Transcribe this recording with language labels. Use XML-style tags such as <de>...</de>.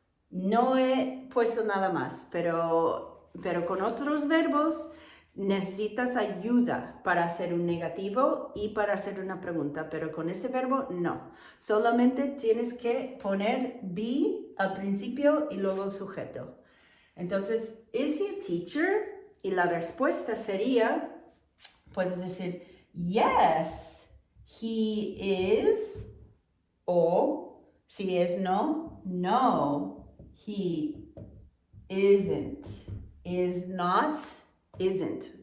<es>No he puesto nada más, pero con otros verbos necesitas ayuda para hacer un negativo y para hacer una pregunta, pero con este verbo no. Solamente tienes que poner be al principio y luego el sujeto.</es> <en>Entonces, is he a teacher?</en> <es>Y la respuesta sería, puedes decir,</es> <en>yes, he is,</en> <es>o si es no,</es> <en>he isn't, is not, isn't.</en>